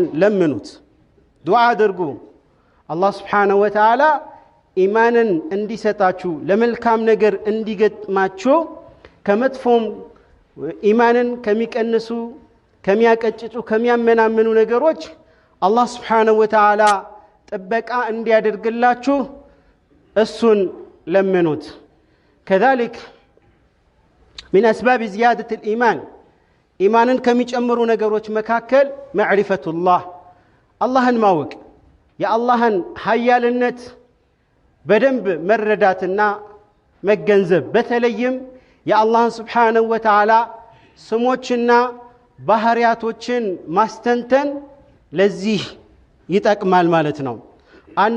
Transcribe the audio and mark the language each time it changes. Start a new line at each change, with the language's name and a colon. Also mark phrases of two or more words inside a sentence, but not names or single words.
Amharic: ለምኑት ዱዓ አድርጉ አላህ
Arabic: سبحانه وتعالى
Amharic: ኢማንን እንዲሰጣችሁ ለመልካም ነገር እንዲገጥማችሁ ከመጥፎም ኢማንን ከሚቀንሱ ከሚያቀጭጩ ከሚያመናምኑ ነገሮች አላህ
Arabic: سبحانه وتعالى
Amharic: ጥበቃ እንዲያደርግላችሁ እሱን ለምኑት كذلك
Arabic: من أسباب زيادة الإيمان
Amharic: ኢማንን ከሚጨምሩ ነገሮች መካከል
Arabic: معرفة الله
Amharic: አላህን ማወቅ የአላህን ኃያልነት በደንብ መረዳትና መገንዘብ በተለይም የአላህን
Arabic: سبحانه وتعالى
Amharic: ስሞችና ባህሪያቶችን ማስተንተን ለዚህ ይጠቅማል ማለት ነው አንድ